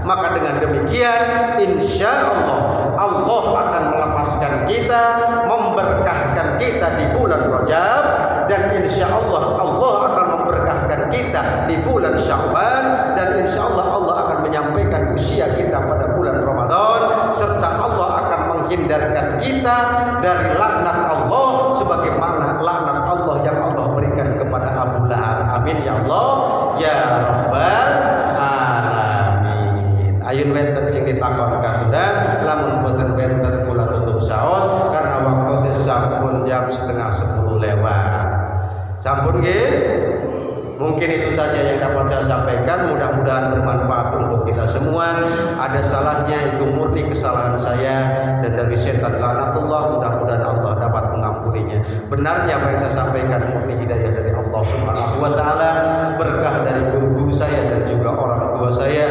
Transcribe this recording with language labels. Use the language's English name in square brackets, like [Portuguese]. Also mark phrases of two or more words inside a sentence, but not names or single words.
[Indonesian] Maka dengan demikian, [Arabic] إن شاء الله [Indonesian] Allah akan melepaskan kita, memberkahkan kita di bulan Rajab, dan [Arabic] إن شاء الله [Indonesian] Allah akan memberkahkan kita di bulan Sya'ban, dan [Arabic] إن شاء الله [Indonesian] Allah akan menyampaikan usia kita pada bulan Ramadan, serta Allah akan menghindarkan kita dari laknat Allah sebagaimana laknat Allah yang Allah berikan kepada Abu Lahab. [Arabic] آمين يا الله يا رب العالمين. [Javanese] Ayun wenten sing ditakon kabudan, lamun boten wenten kula tutup saos karena waktu sampun jam 9:30 lewat. Sampun nggih? [Indonesian] Mungkin itu saja yang dapat saya sampaikan. Mudah-mudahan bermanfaat untuk kita semua. Ada salahnya itu murni kesalahan saya dan dari setan laknatullah. Mudah-mudahan Allah dapat mengampuninya. Benarnya apa yang saya sampaikan murni hidayah dari Allah [Arabic] سبحانه وتعالى, [Indonesian] berkah dari guru-guru saya dan juga orang tua saya.